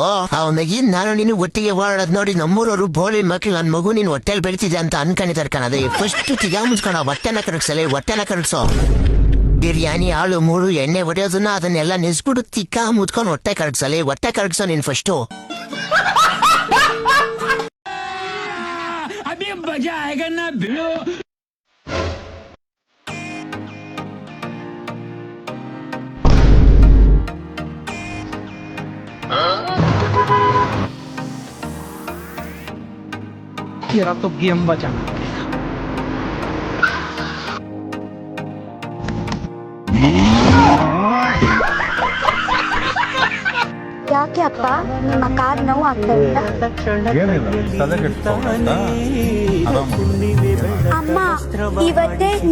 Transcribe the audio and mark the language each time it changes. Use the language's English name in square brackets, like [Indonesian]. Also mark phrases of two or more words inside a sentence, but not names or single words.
[Kannada] ಅವನಿಗೆ ನಾನು ನೀನು ಒಟ್ಟಿಗೆ ಓಡಾಡೋದ್ ನೋಡಿ ನಮ್ಮೂರವರು ಬೋಳಿ ಮಕ್ಳು ನನ್ ಮಗು ನೀನ್ ಹೊಟ್ಟೆಲ್ ಬೆಳಿತಿದ್ದೆ ಅಂತ ಅನ್ಕೊಂಡಿದ್ದಾರೆ ಕಣದೆ. ಫಸ್ಟ್ ತಿಗಾ ಮುಚ್ಕೊಂಡ ಹೊಟ್ಟೆನ ಕರಗ್ಸಲೆ, ಹೊಟ್ಟೆನ ಕರಗ್ಸೋ. ಬಿರಿಯಾನಿ ಹಾಳು ಮೂಳು ಎಣ್ಣೆ ಹೊಡೆಯೋದನ್ನ ಅದನ್ನೆಲ್ಲ ನಿಲ್ಸ್ಬಿಟ್ಟು ತಿಕ್ಕ ಮುಚ್ಕೊಂಡು ಹೊಟ್ಟೆ ಕರಗ್ಸಲೆ, ಹೊಟ್ಟೆ ಕರಗ್ಸೋ ನೀನ್ ಫಸ್ಟು. [Hindi] मजा आएगा ना भिड़ो. तेरा तो गेम बचा. [Kannada] ಯಾಕೆ ಅಪ್ಪ ನಿಮ್ಮ ಕಾಲ್ ನೋವು ಆಗ್ತಾ ಇಲ್ಲ? ಅಮ್ಮ ಇವತ್ತೇ